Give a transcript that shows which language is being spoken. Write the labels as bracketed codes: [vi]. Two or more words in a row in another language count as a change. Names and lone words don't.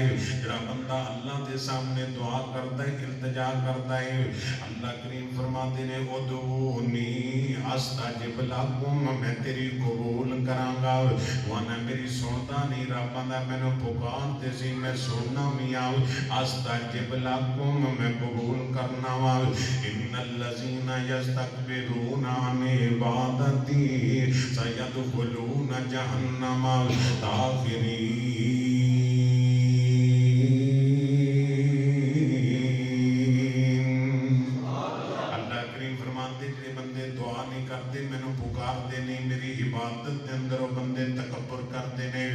[pa] جیہڑا بندہ اللہ دے سامنے دعا کردا ہے، التجا کردا ہے، اللہ کریم فرماتے نے [ar] ادعوني أستجب لكم, [pa] میں تیری قبول کراں گا. ورنہ میری سندا نہیں، رب آندا مینوں پکاردے سی میں سننا بھی آواں. [ar] أستجب لكم, [pa] میں قبول کرناں واں. [ar] إن الذين يستكبرون عن عبادتي سيدخلون جهنم داخرين. [pa] اللہ کریم فرماتے جیہڑے بندے دعا نہیں کرتے، مینوں پکاردے نہیں، میری عبادت دے اندر وہ بندے تکبر کرتے نے.